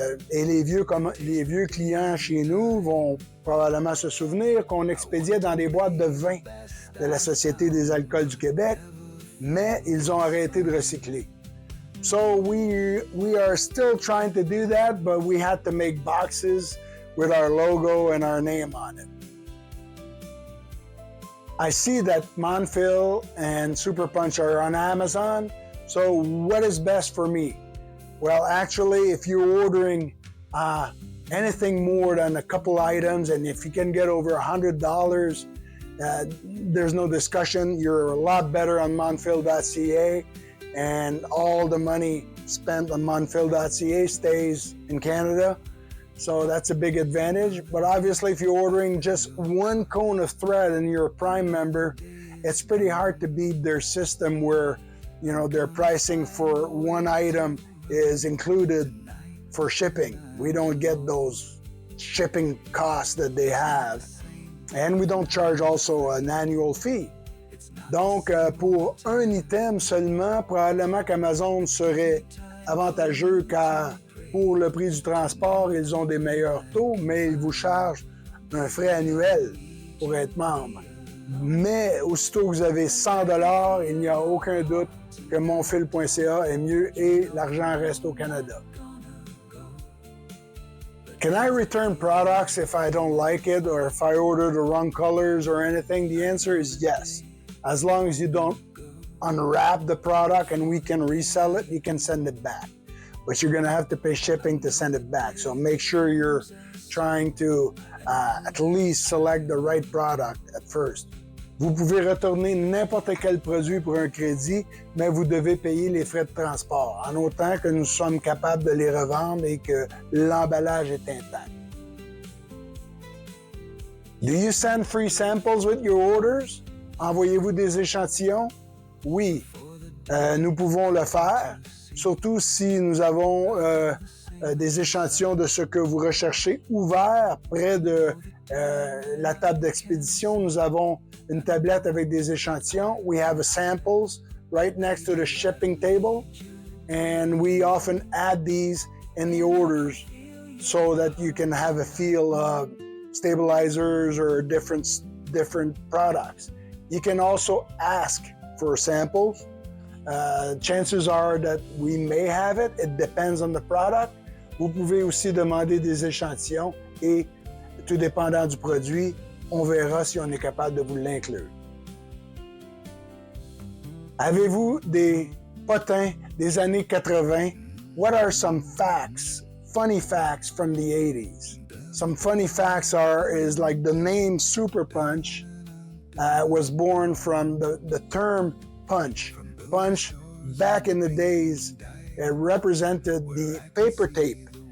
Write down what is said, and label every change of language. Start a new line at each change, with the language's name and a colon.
French: Et les vieux clients chez nous vont probablement se souvenir qu'on expédiait dans des boîtes de vin de la Société des alcools du Québec, mais ils ont arrêté de recycler.
English: So we are still trying to do that, but we had to make boxes with our logo and our name on it. I see that Monfil and Super Punch are on Amazon, so what is best for me? Well, actually, if you're ordering anything more than a couple items, and if you can get over $100, there's no discussion. You're a lot better on Monfil.ca, and all the money spent on Monfil.ca stays in Canada. So that's a big advantage. But obviously, if you're ordering just one cone of thread and you're a Prime member, it's pretty hard to beat their system where, you know, their pricing for one item is included for shipping. We don't get those shipping costs that they have. And we don't charge also an annual fee.
French: Donc, pour un item seulement, probablement qu'Amazon serait avantageux car pour le prix du transport, ils ont des meilleurs taux, mais ils vous chargent un frais annuel pour être membre. Mais aussitôt que vous avez 100 $, il n'y a aucun doute que Monfil.ca est mieux et l'argent reste au Canada.
English: Can I return products if I don't like it or if I order the wrong colors or anything? The answer is yes. As long as you don't unwrap the product and we can resell it, you can send it back. But you're going to have to pay shipping to send it back. So make sure you're trying to at least select the right product at first.
French: Vous pouvez retourner n'importe quel produit pour un crédit, mais vous devez payer les frais de transport, en autant que nous sommes capables de les revendre et que l'emballage est intact.
English: Do you send free samples with your orders?
French: Envoyez-vous des échantillons? Oui, nous pouvons le faire, surtout si nous avons des échantillons de ce que vous recherchez ouverts près de la table d'expédition. Nous avons une tablette avec des échantillons.
English: We have samples right next to the shipping table, and we often add these in the orders so that you can have a feel of stabilizers or different products. You can also ask for samples. Chances are that we may have it. It depends on the product.
French: Vous pouvez aussi demander des échantillons et, tout dépendant du produit, on verra si on est capable de vous l'inclure. Avez-vous des potins des années 80?
English: What are some facts, funny facts from the 80s? Some funny facts is like the name Super Punch was born from the term punch. Punch, back in the days, it represented the paper tape.